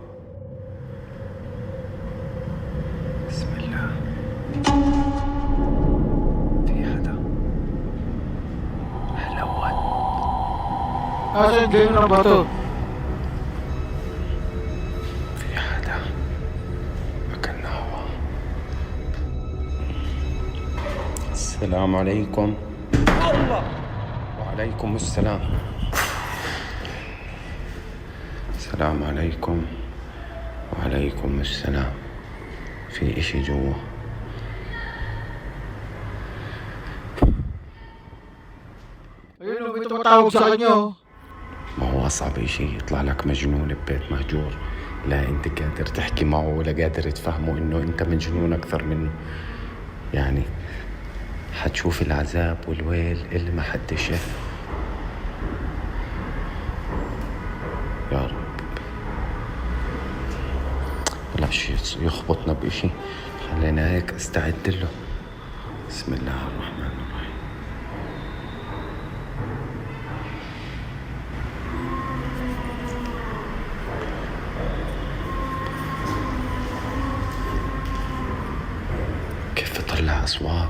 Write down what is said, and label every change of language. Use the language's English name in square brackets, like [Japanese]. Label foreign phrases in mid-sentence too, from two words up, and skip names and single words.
[Arabic] بسم الله. في حدا؟ حلوات. [Filipino] Nasaan kayo ng bato? [Arabic] في حدا؟ أكلنا هوا. السلام عليكم. وعليكم السلام. السلام عليكم. وعليكم السلام. في إشي جوا. [Filipino] Ayun, may tumatawag sa kanya oh. [Arabic] ما هو أصعب إشي يطلع لك مجنون ببيت مهجور، لا أنت قادر تحكي معه ولا قادر تفهمه إنه أنت مجنون أكثر منه. يعني حتشوف العذاب والويل اللي ما حد شاف. يا رب بلاش يخبطنا بإشي، خلينا هيك استعد له. بسم الله الرحمن الرحيم. كيف طلع أصوات؟